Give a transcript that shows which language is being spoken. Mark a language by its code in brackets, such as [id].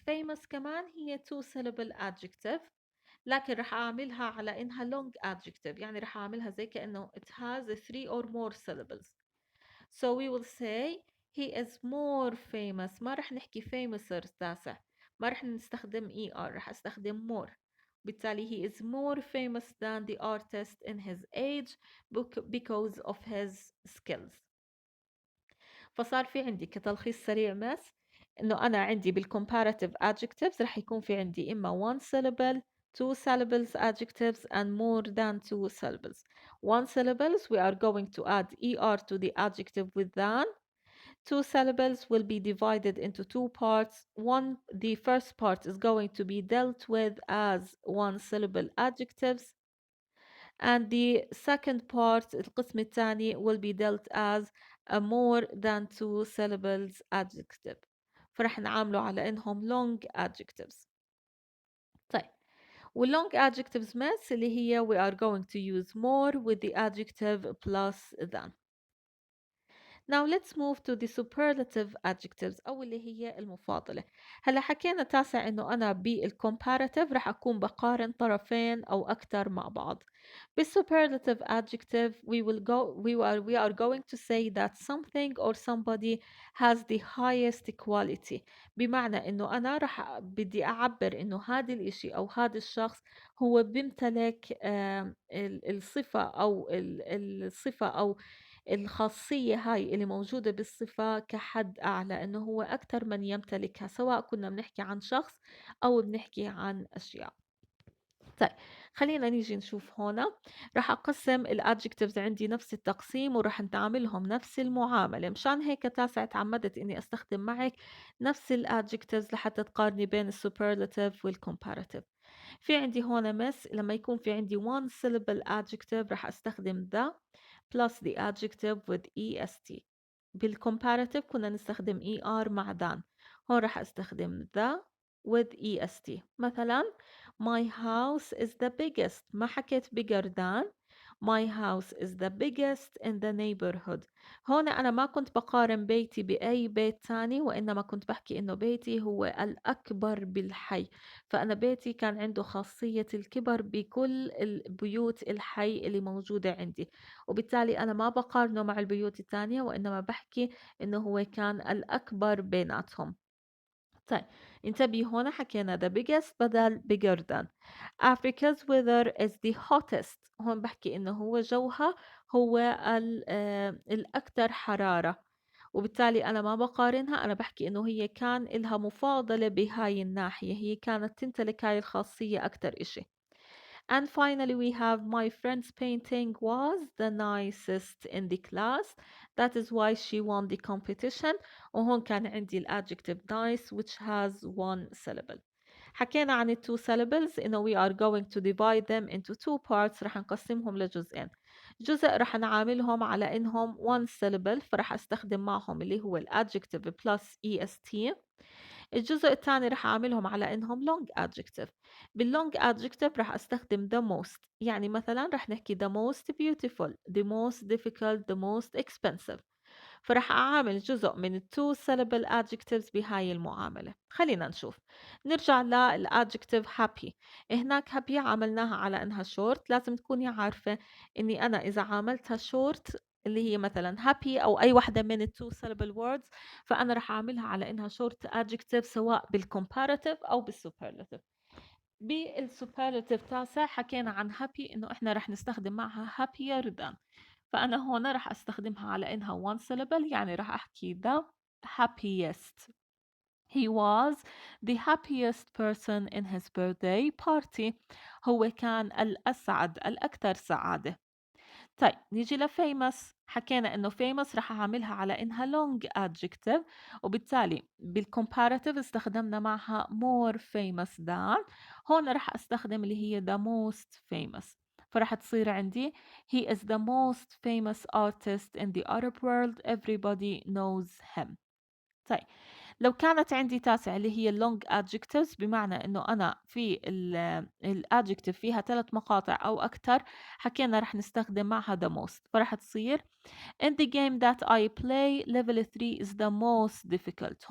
[ar] famous كمان هي [en] two syllable adjective، [ar] لكن راح أعملها على إنها [en] long adjective، [ar] يعني راح أعملها زي كأنه [en] it has three or more syllables. So we will say he is more famous. [ar] ما رح نحكي famouser تاسع، ما رح نستخدم er، رح أستخدم more. [en] بالتالي he is more famous than the artist in his age because of his skills. [ar] فصار في عندي كتلخيص سريع مس إنه أنا عندي بال [en] comparative adjectives [ar] رح يكون في عندي إما [en] one syllable, two syllables [ar] adjectives and more than two syllables. [en] One syllables we are going to add er to the adjective with than. Two syllables will be divided into two parts. The first part is going to be dealt with as one syllable adjectives, and the second part [ar] القسم الثاني [en] will be dealt as a more than two syllables adjective. [ar] فرح نعامله على إنهم [en] long adjectives. طيب والlong adjectives [ar] مس اللي هي [en] we are going to use more with the adjective plus than. Now let's move to the superlative adjectives [ar] أو اللي هي المفاضلة. هلا حكينا تاسع إنه أنا بالcomparative رح أكون بقارن طرفين أو أكثر مع بعض. [en] بالsuperlative adjective we are going to say that something or somebody has the highest quality. [ar] بمعنى إنه أنا رح بدي أعبر إنه هذا الإشي أو هذا الشخص هو بيمتلك الصفة أو الصفة أو الخاصية هاي اللي موجودة بالصفة كحد أعلى، إنه هو أكتر من يمتلكها، سواء كنا بنحكي عن شخص أو بنحكي عن أشياء. طيب خلينا نيجي نشوف هنا. راح أقسم الادجكتيفز عندي نفس التقسيم وراح نتعاملهم نفس المعاملة. مشان هيك تاسع تعمدت إني أستخدم معك نفس الادجكتيفز لحتى تقارني بين السوبرلاتيف والكومباراتيف. في عندي هنا مس لما يكون في عندي [en] one syllable adjective [ar] راح أستخدم [en] the plus the adjective with est. [ar] بالcomparative كنا نستخدم er مع than. هون راح أستخدم the with est. مثلا my house is the biggest، ما حكيت bigger than. [en] my house is the biggest in the neighborhood. [ar] هون أنا ما كنت بقارن بيتي بأي بيت تاني، وإنما كنت بحكي إنه بيتي هو الأكبر بالحي، فأنا بيتي كان عنده خاصية الكبر بكل البيوت الحي اللي موجودة عندي، وبالتالي أنا ما بقارنه مع البيوت التانية، وإنما بحكي إنه هو كان الأكبر بيناتهم. طيب انتبهي هنا حكينا [en] the biggest [ar] بدل [en] bigger than. Africa's weather is the hottest. [ar] هون بحكي إنه هو جوها هو الأكثر حرارة، وبالتالي أنا ما بقارنها، أنا بحكي إنه هي كان إلها مفاضلة بهاي الناحية، هي كانت تمتلك هاي الخاصية أكتر إشي. [en] And finally, we have my friend's painting was the nicest in the class. That is why she won the competition. [ar] وهون كان عندي [en] الادجective nice which has one syllable. [ar] حكينا عن ال [en] two syllables [ar] إنه [en] we are going to divide them into two parts. [ar] رح نقسمهم لجزئين. جزء رح نعاملهم على إنهم [en] one syllable، [ar] فرح أستخدم معهم اللي هو الadjective plus est. الجزء الثاني رح أعملهم على إنهم [en] long adjective. [ar] بالlong adjective رح أستخدم [en] the most، يعني مثلا رح نحكي the most beautiful, the most difficult, the most expensive. [ar] فرح أعامل جزء من two syllable adjectives بهاي المعاملة. خلينا نشوف. نرجع للadjective happy. هناك happy عملناها على إنها short. لازم تكوني عارفة إني أنا إذا عاملتها short اللي هي مثلا happy أو أي واحدة من [en] two syllable words، [ar] فأنا رح أعملها على إنها [en] short adjective [ar] سواء بالcomparative أو بالsuperlative. بالsuperlative تاسع حكينا عن happy إنه إحنا رح نستخدم معها [en] happier than. [ar] فأنا هون رح أستخدمها على إنها [en] one syllable، [ar] يعني رح أحكي [en] the happiest. He was the happiest person in his birthday party. [ar] هو كان الأسعد، الأكثر سعادة. طيب نيجي لفيمس. حكينا إنه famous رح أعملها على إنها [en] long adjective، [ar] وبالتالي بالcomparative استخدمنا معها [en] more famous than. [ar] هون رح أستخدم اللي هي [en] the most famous، [ar] فرح تصير عندي [en] he is the most famous artist in the Arab world, everybody knows him. [ar] طيب لو كانت عندي تاسع اللي هي [en] long adjectives، [ar] بمعنى انه انا في الadjective فيها 3 مقاطع او اكثر، حكينا رح نستخدم معها the most، فرح تصير [en] in the game that I play level 3 is the most difficult.